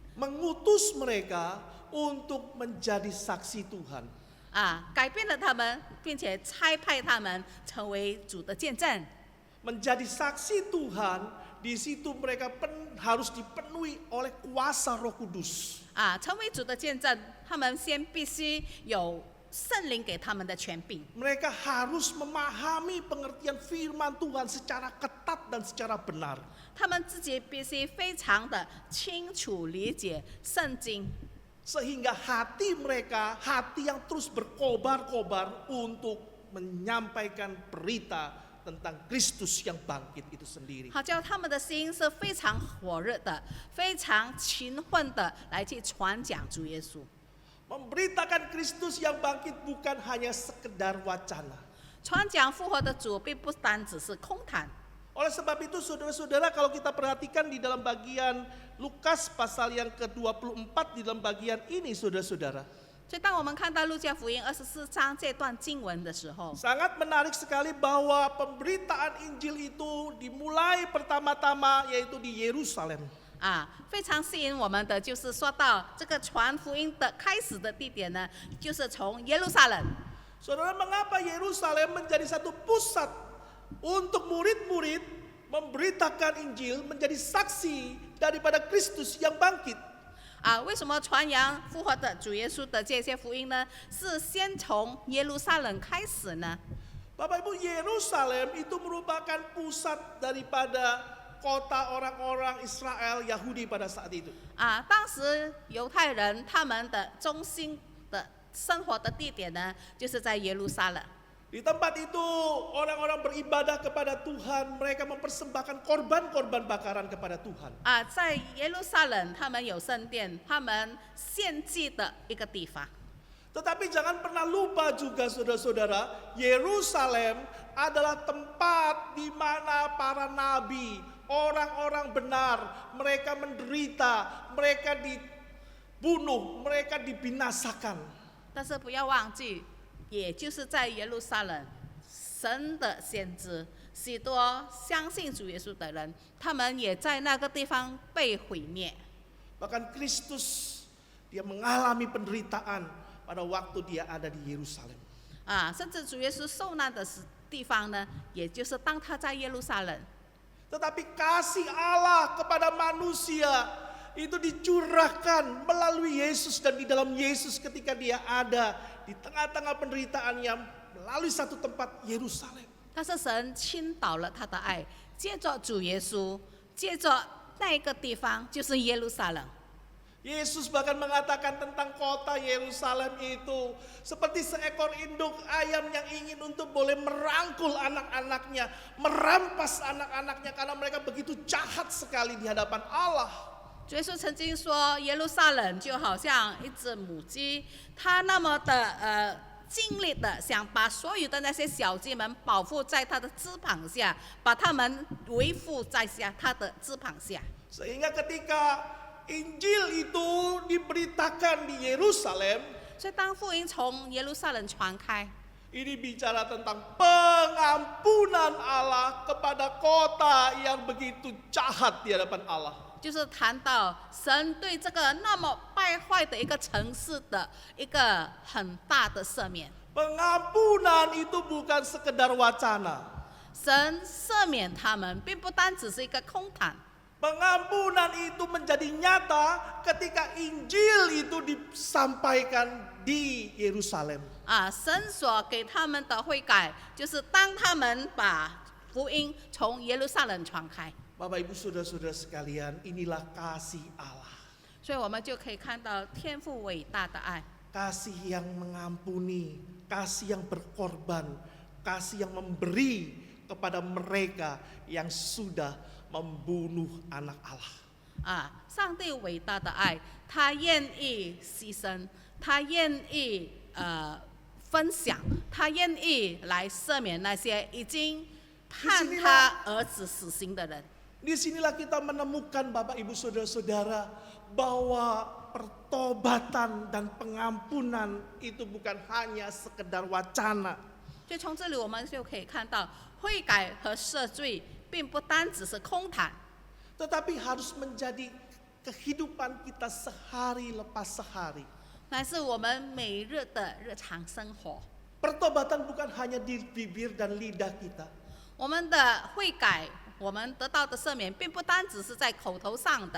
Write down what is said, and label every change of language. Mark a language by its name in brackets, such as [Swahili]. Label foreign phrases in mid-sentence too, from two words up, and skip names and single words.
[Indonesian] Mengutus mereka untuk menjadi saksi Tuhan. [Chinese] 改变了他们，并且差派他们成为主的见证。 [Indonesian] Menjadi saksi Tuhan, di situ mereka harus dipenuhi oleh kuasa Roh Kudus. [Chinese] 成为主的见证，他们先必须有圣灵给他们的权柄。 [Indonesian] Mereka harus memahami pengertian firman Tuhan secara ketat dan secara benar. [Chinese] 他们自己必须非常的清楚理解圣经， [Indonesian] Sehingga hati mereka, hati yang terus berkobar-kobar untuk menyampaikan berita tentang Kristus yang bangkit itu sendiri. [Chinese] 好叫他们的心是非常火热的、非常勤奋的来去传讲主耶稣。 [Indonesian] Memberitakan Kristus yang bangkit bukan hanya sekedar wacana. [Chinese] 传讲复活的主，并不单只是空谈。 [Indonesian] Oleh sebab itu saudara-saudara, kalau kita perhatikan di dalam bagian Lukas pasal yang ke-24 di dalam bagian ini saudara-saudara, [Chinese] 所以，当我们看到路加福音24章这段经文的时候， [Indonesian] sangat menarik sekali bahwa pemberitaan Injil itu dimulai pertama-tama yaitu di Yerusalem. [Chinese] 非常吸引我们的就是说到这个传福音的开始的地点呢，就是从耶路撒冷。 [Indonesian] Saudara, mengapa Yerusalem menjadi satu pusat untuk murid-murid memberitakan Injil, menjadi saksi daripada Kristus yang bangkit? [Chinese] 为什么传扬复活的主耶稣的这些福音呢？是先从耶路撒冷开始呢？ [Indonesian] Bapak Ibu, Yerusalem itu merupakan pusat daripada kota orang-orang Israel Yahudi pada saat itu. [Chinese] 当时犹太人他们的中心的生活的地点呢，就是在耶路撒冷。 [Indonesian] Di tempat itu orang-orang beribadah kepada Tuhan, mereka mempersembahkan korban-korban bakaran kepada Tuhan. [Chinese] 在耶路撒冷，他们有圣殿，他们献祭的一个地方。 [Indonesian] Tetapi jangan pernah lupa juga saudara-saudara, Yerusalem adalah tempat di mana para nabi, orang-orang benar, mereka menderita, mereka dibunuh, mereka dibinasakan. [Chinese] 但是不要忘记，也就是在耶路撒冷，神的先知，许多相信主耶稣的人，他们也在那个地方被毁灭。 [Indonesian] Bahkan Kristus, dia mengalami penderitaan pada waktu dia ada di Yerusalem. [Chinese] 甚至主耶稣受难的地方呢，也就是当他在耶路撒冷。 [Indonesian] Tetapi kasih Allah kepada manusia itu dicurahkan melalui Yesus dan di dalam Yesus ketika dia ada di tengah-tengah penderitaannya melalui satu tempat Yerusalem. [Chinese] 但是神倾倒了他的爱，借着主耶稣，借着那个地方就是耶路撒冷。 [Indonesian] Yesus bahkan mengatakan tentang kota Yerusalem itu seperti seekor induk ayam yang ingin untuk boleh merangkul anak-anaknya, merampas anak-anaknya karena mereka begitu jahat sekali di hadapan Allah. [Chinese] 主耶稣曾经说，耶路撒冷就好像一只母鸡，它那么的尽力的想把所有的那些小鸡们保护在他的翅膀下，把他们维护在他的翅膀下。 [Indonesian] Sehingga ketika Injil itu diberitakan di Yerusalem, [Chinese] 所以当福音从耶路撒冷传开， [Indonesian] ini bicara tentang pengampunan Allah kepada kota yang begitu jahat di hadapan Allah. [Chinese] 就是谈到神对这个那么败坏的一个城市的一个很大的赦免。 [Indonesian] Pengampunan itu bukan sekedar wacana. [Chinese] 神赦免他们，并不单只是一个空谈。 [Indonesian] Pengampunan itu menjadi nyata ketika Injil itu disampaikan di Yerusalem. [Chinese] 神所给他们的悔改，就是当他们把福音从耶路撒冷传开。 [Indonesian] Bapak Ibu Saudara-saudara sekalian, inilah kasih Allah. [Chinese] 所以我们就可以看到天父伟大的爱， [Indonesian] Kasih yang mengampuni, kasih yang berkorban, kasih yang memberi kepada mereka yang sudah membunuh anak Allah. [Chinese] 上帝伟大的爱，他愿意牺牲，他愿意分享，他愿意来赦免那些已经判他儿子死刑的人。 [Indonesian] Disinilah kita menemukan Bapak Ibu Saudara-saudara bahwa pertobatan dan pengampunan itu bukan hanya sekedar wacana. [Chinese] 就从这里我们就可以看到，悔改和赦罪并不单只是空谈， [Indonesian] Tetapi harus menjadi kehidupan kita sehari lepas sehari. [Chinese] 乃是我们每日的日常生活。 [Indonesian] Pertobatan bukan hanya di bibir dan lidah kita. [Chinese] 我们的悔改，我们得到的赦免，并不单只是在口头上的，